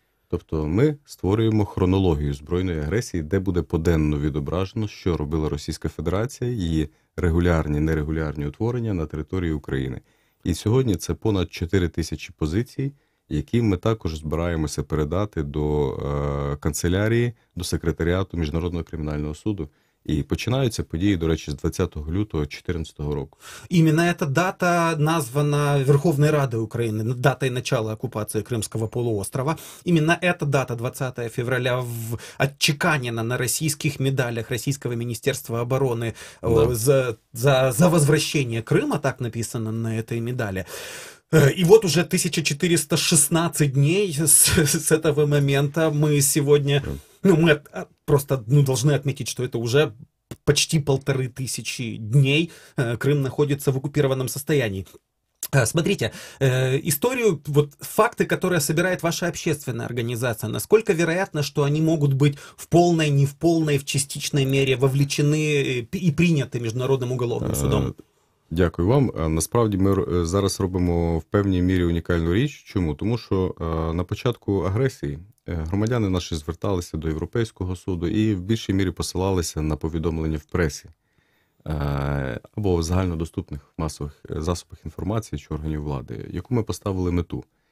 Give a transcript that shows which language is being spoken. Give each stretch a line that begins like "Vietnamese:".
Ukrainian: Тобто ми створюємо хронологію збройної агресії, де буде поденно відображено, що робила Російська Федерація, її регулярні, нерегулярні утворення на території України. І сьогодні це понад 4 тисячі позицій, які ми також збираємося передати до канцелярії, до секретаріату Міжнародного кримінального суду. І починаються події, до речі, з 20 лютого 2014 року.
Russian: Именно эта дата названа Верховной Радой Украины датой начала оккупации Крымского полуострова. Именно эта дата, 20 февраля, отчеканена на российских медалях Российского Министерства обороны, да, за возвращение Крыма, так написано на этой медали. И вот уже 1416 дней с этого момента мы сегодня, мы просто должны отметить, что это уже почти 1500 дней Крым находится в оккупированном состоянии. Смотрите, историю, вот факты, которые собирает ваша общественная организация, насколько вероятно, что они могут быть в полной, не в полной, в частичной мере вовлечены и приняты
Ukrainian: Міжнародним уголовним судом? Дякую вам. Насправді ми зараз робимо в певній мірі унікальну річ. Чому? Тому що на початку агресії громадяни наші зверталися до Європейського суду і в більшій мірі посилалися на повідомлення в пресі або в загальнодоступних масових засобах інформації чи органів влади, яку ми поставили мету.